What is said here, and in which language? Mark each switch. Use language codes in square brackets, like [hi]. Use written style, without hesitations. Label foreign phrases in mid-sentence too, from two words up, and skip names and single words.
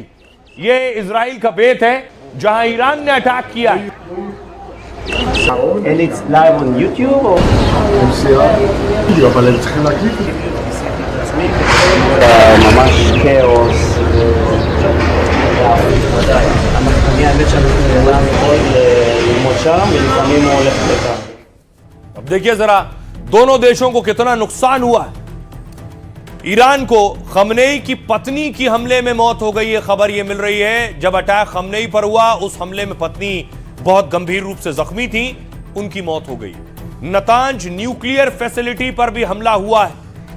[hi] ये इजराइल का बेत है जहां ईरान ने अटैक किया है। [en] And it's live on YouTube or? [he] אבל הם צריכים להקליט את זה. ממש כאוס. אני האמת שאנחנו יכולים ללמוד שם ולפעמים הוא הולך לכאן. [hi] अब देखिए जरा दोनों देशों को कितना नुकसान हुआ है। ईरान को खमनेई की पत्नी की हमले में मौत हो गई है, खबर यह मिल रही है। जब अटैक खमनेई पर हुआ उस हमले में पत्नी बहुत गंभीर रूप से जख्मी थी, उनकी मौत हो गई। नतांज [en] nuclear facility [hi] पर भी हमला हुआ है।